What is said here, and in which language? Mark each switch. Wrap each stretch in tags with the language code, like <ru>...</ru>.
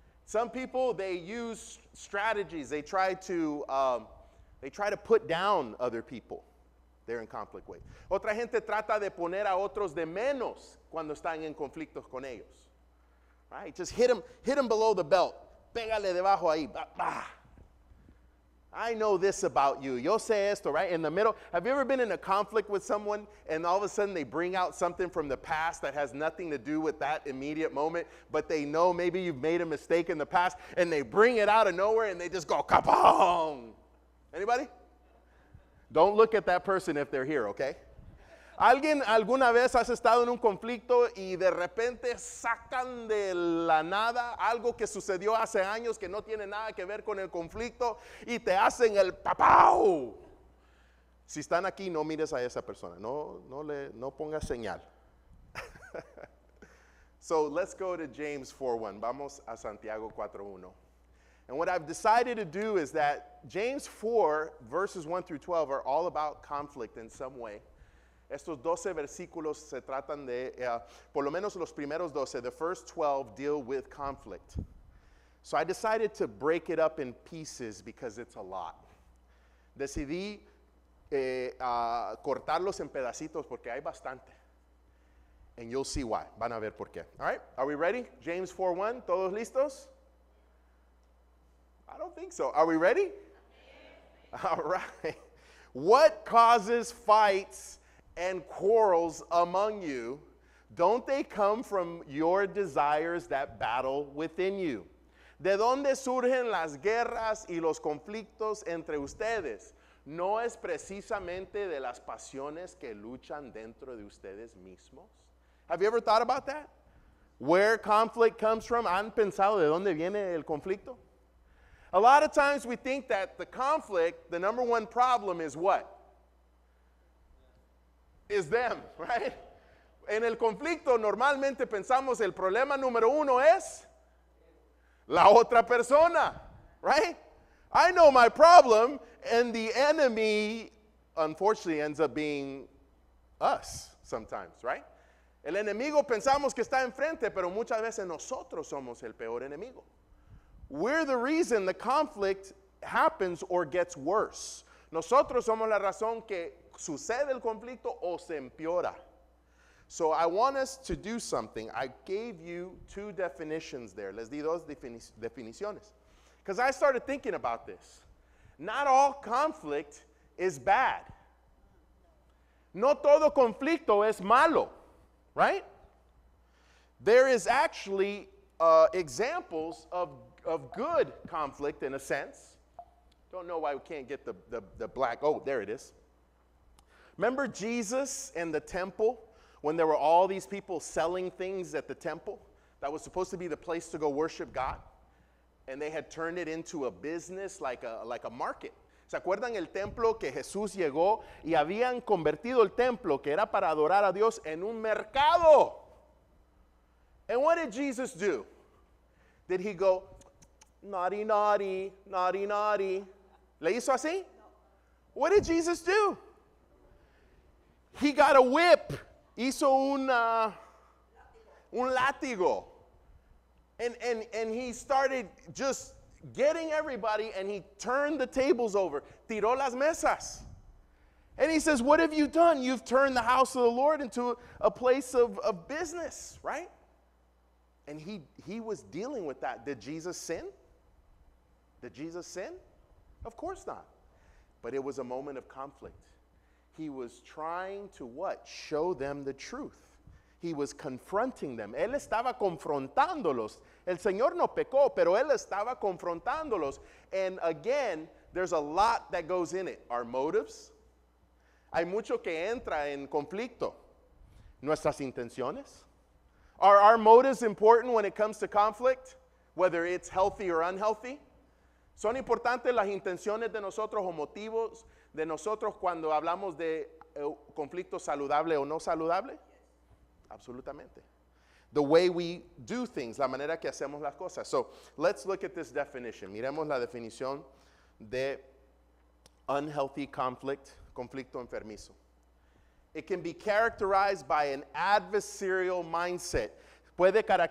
<en>Some people, they use strategies. They try to put down other people. They're in conflict with.</en> <es>Otra gente trata de poner a otros de menos cuando están en conflictos con ellos.</es> <en>Right? Just hit them below the belt.</en> <es>Pégale debajo ahí.</es> <en>Bah, bah. I know this about you.</en> <es>Yo sé esto,</es> <en>right? In the middle. Have you ever been in a conflict with someone and all of a sudden they bring out something from the past that has nothing to do with that immediate moment, but they know maybe you've made a mistake in the past and they bring it out of nowhere and they just go kapong. Anybody? Don't look at that person if they're here, okay?</en> <es>¿Alguien alguna vez has estado en un conflicto y de repente sacan de la nada algo que sucedió hace años que no tiene nada que ver con el conflicto y te hacen el papau? Si están aquí, no mires a esa persona. No pongas señal.</es> <en>So let's go to James 4:1.</en> <es>Vamos a Santiago 4:1.</es> <en>And what I've decided to do is that James 4, verses 1 through 12 are all about conflict in some way.</en> <es>Estos 12 versículos se tratan de, por lo menos los primeros 12,</es> <en>the first 12 deal with conflict. So I decided to break it up in pieces because it's a lot.</en> <es>Decidí cortarlos en pedacitos porque hay bastante.</es> <en>And you'll see why.</en> <es>Van a ver por qué.</es> <en>All right, are we ready? James 4:1,</en> <es>¿todos listos?</es> <en>I don't think so. Are we ready? All right. What causes fights and quarrels among you? Don't they come from your desires that battle within you?</en> <es>¿De dónde surgen las guerras y los conflictos entre ustedes? ¿No es precisamente de las pasiones que luchan dentro de ustedes mismos?</es> <en>Have you ever thought about that? Where conflict comes from?</en> <es>¿Han pensado de dónde viene el conflicto?</es> <en>A lot of times we think that the conflict, the number one problem is what? Is them, right?</en> <es>En el conflicto normalmente pensamos el problema número uno es la otra persona, right?</es> <en>I know my problem, and the enemy, unfortunately, ends up being us sometimes, right?</en> <es>El enemigo pensamos que está enfrente, pero muchas veces nosotros somos el peor enemigo.</es> <en>We're the reason the conflict happens or gets worse.</en> <es>Nosotros somos la razón que sucede el conflicto o se empeora.</es> <en>So I want us to do something. I gave you two definitions there.</en> <es>Les di dos definiciones.</es> <en>Because I started thinking about this. Not all conflict is bad.</en> <es>No todo conflicto es malo,</es> <en>right? There is actually examples of good conflict in a sense. Don't know why we can't get the black. Oh, there it is. Remember Jesus in the temple when there were all these people selling things at the temple that was supposed to be the place to go worship God? And they had turned it into a business like a market.</en> <es>¿Se acuerdan el templo que Jesús llegó y habían convertido el templo que era para adorar a Dios en un mercado?</es> <en>And what did Jesus do? Did he go, naughty, naughty, naughty, naughty?</en> <es>¿Le hizo así?</es> <en>What did Jesus do? He got a whip.</en> <es>Hizo un látigo.</es> <en>And he started just getting everybody, and he turned the tables over.</en> <es>Tiró las mesas.</es> <en>And he says, what have you done? You've turned the house of the Lord into a place of business, right? And he was dealing with that. Did Jesus sin? Did Jesus sin? Of course not. But it was a moment of conflict. He was trying to what? Show them the truth. He was confronting them.</en> <es>Él estaba confrontándolos. El Señor no pecó, pero él estaba confrontándolos.</es> <en>And again, there's a lot that goes in it. Our motives.</en> <es>Hay mucho que entra en conflicto. Nuestras intenciones.</es> <en>Are our motives important when it comes to conflict? Whether it's healthy or unhealthy?</en> <es>¿Son importantes las intenciones de nosotros o motivos de nosotros cuando hablamos de conflicto saludable o no saludable? Absolutamente.</es> <en>The way we do things,</en> <es>la manera que hacemos las cosas.</es> <en>So, let's look at this definition.</en> <es>Miremos la definición de</es> <en>unhealthy conflict,</en> <es>conflicto enfermizo.</es> <en>It can be characterized by an adversarial mindset. Puede</en>